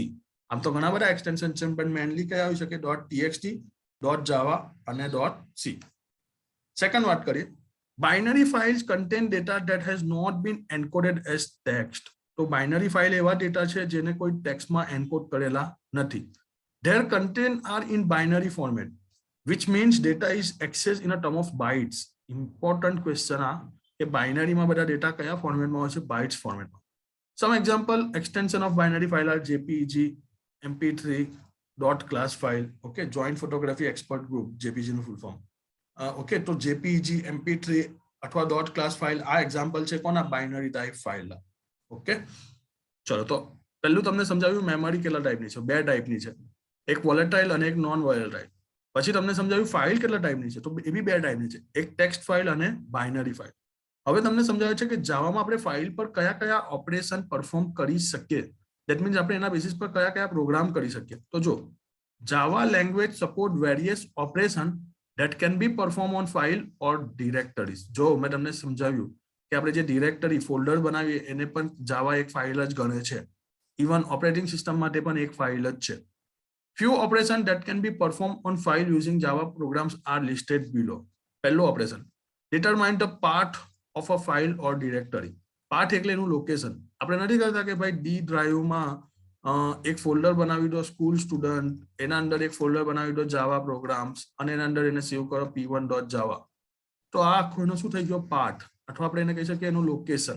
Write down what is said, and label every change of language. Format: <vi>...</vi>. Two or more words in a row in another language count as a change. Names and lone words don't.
<gu>આમ તો ઘણા બધા એક્સટેન્શન છે, પણ મેનલી કયા હોઈ શકે .txt, .java અને .c. સેકન્ડ વાત કરીએ,</gu> <en>binary files contain data that has not been encoded as text.</en> <gu>તો</gu> <en>binary file</en> <gu>એવા ડેટા છે જેને કોઈ ટેક્સ્ટમાં એન્કોડ કરેલા નથી.</gu> <en>Their content are in binary format, which means data is accessed in a term of bytes. Important question</en> <gu>આ કે બાઇનરીમાં બધા ડેટા કયા ફોર્મેટમાં હોય છે? બાઇટ્સ ફોર્મેટમાં.</gu> <en>Some example extension of binary file are JPEG, MP3, .class file, okay, joint photography expert group, JPG નું full form.</en> <gu>Okay, તો JPG, MP3 અથવા</gu> <en>.class file</en> <gu>આ એક્ઝામ્પલ છે કોના?</gu> <en>binary type file.</en> <gu>ઓકે, ચલો તો પહેલું તમને સમજાવ્યું મેમરી કેટલા ટાઈપની છે. 2 ટાઈપની છે, એક વોલેટાઇલ અને એક</gu> <en>non volatile.</en> <gu>પછી તમને સમજાવ્યું ફાઇલ કેટલા ટાઈપની છે, તો એ બી 2 ટાઈપની છે, એક</gu> <en>text file</en> <gu>અને</gu> <en>binary file.</en> <gu>હવે તમને સમજાવે છે કે જાવામાં આપણે ફાઇલ પર કયા કયા</gu> <en>operation perform</en> <gu>કરી શકીએ.</gu> <en>that means</en> <gu>આપણે એના બેસિસ પર કયા કયા પ્રોગ્રામ કરી શકીએ. તો જો</gu> <en>Java language support various operation that can be perform on file or directories.</en> <gu>જો મેં તમને સમજાવ્યું કે આપણે જે</gu> <en>directory folder</en> <gu>બનાવીએ એને પણ જાવા એક ફાઇલ જ ગણે છે.</gu> <en>even operating system</en> <gu>માટે પણ એક ફાઇલ જ છે.</gu> <en>Few operations that can be performed on file using Java programs are listed below.</en> <gu>પહેલો ઓપરેશન,</gu> <en>determine the path of a file or directory.</en> <gu>પાથ એટલે એનું લોકેશન. આપણે નથી કરતા કે ભાઈ ડી ડ્રાઈવમાં એક ફોલ્ડર બનાવી દો</gu> <en>school student,</en> <gu>એના અંદર એક ફોલ્ડર બનાવી દો</gu> <en>Java programs</en> <gu>અને એના અંદર એને સેવ કરો p1.java. તો આ આખો એનો શું થઈ ગયો? પાથ. અથવા આપણે એને કહી શકીએ એનું લોકેશન.</gu>